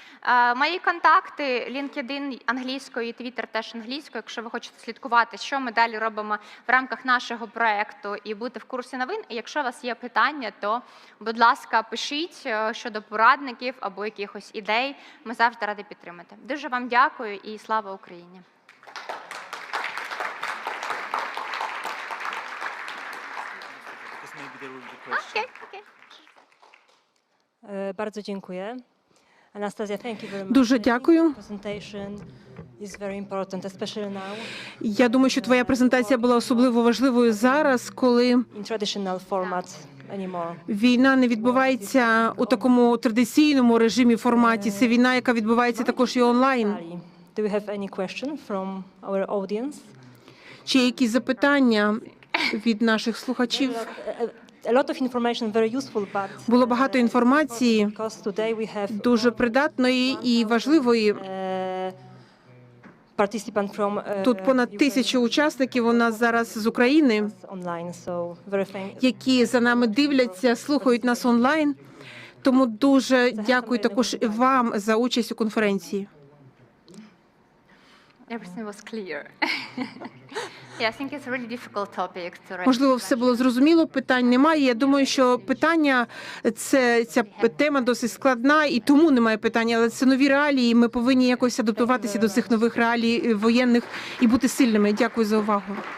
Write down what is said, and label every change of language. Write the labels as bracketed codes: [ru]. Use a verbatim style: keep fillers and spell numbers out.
[uk] Е, мої контакти, LinkedIn англійською і Twitter теж англійською, якщо ви хочете слідкувати, що ми далі робимо в рамках нашого проекту і бути в курсі новин. І якщо у вас є питання, то, будь ласка, пишіть е, щодо порадників або якихось ідей. Ми завжди раді підтримати. Дуже вам дякую і слава Україні! [en] Because maybe there will be questions. [uk] Окей, окей. [pl] E, Bardzo dziękuję. [en] Anastasia, thank you very much. [uk] Дуже дякую. [en] Presentation is very important, especially now [uk] Я думаю, що твоя презентація була особливо важливою зараз, коли [en] in traditional format anymore. [uk] війна не відбувається у такому традиційному режимі форматі. Це війна, яка відбувається також і онлайн. [en] Ali, do you have any question from our audience? [uk] Чи є якісь запитання від наших слухачів? [en] A- A lot of information, very useful, but [uk] Було багато інформації, [en] because today we have [uk] дуже придатної і важливої. [en] uh, participant from uh, [uk] Тут понад тисячу учасників у нас зараз з України, [en] online, so very thank. [uk] які за нами дивляться, слухають нас онлайн. Тому дуже дякую також і вам за участь у конференції. [en] Everything was clear. Yeah, I think it's a really difficult topic to raise. [uk] Можливо, все було зрозуміло, питань немає. Я думаю, що питання це ця тема досить складна, і тому немає питань. Але це нові реалії. Ми повинні якось адаптуватися до цих нових реалій е, воєнних і бути сильними. Дякую за увагу.